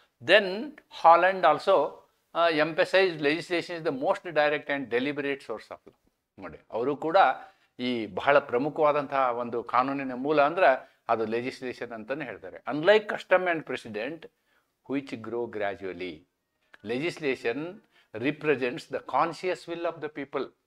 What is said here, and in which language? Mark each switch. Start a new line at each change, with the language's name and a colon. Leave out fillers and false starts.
English: Then Holland also emphasized legislation is the most direct and deliberate source of law.
Kannada: ನೋಡಿ, ಅವರು ಕೂಡ ಈ ಬಹಳ ಪ್ರಮುಖವಾದಂತಹ ಒಂದು ಕಾನೂನಿನ ಮೂಲ ಅಂದ್ರೆ ಅದು ಲೆಜಿಸ್ಲೇಷನ್ ಅಂತಲೇ ಹೇಳ್ತಾರೆ.
English: Unlike custom and precedent which grow gradually, legislation represents the conscious will of the people.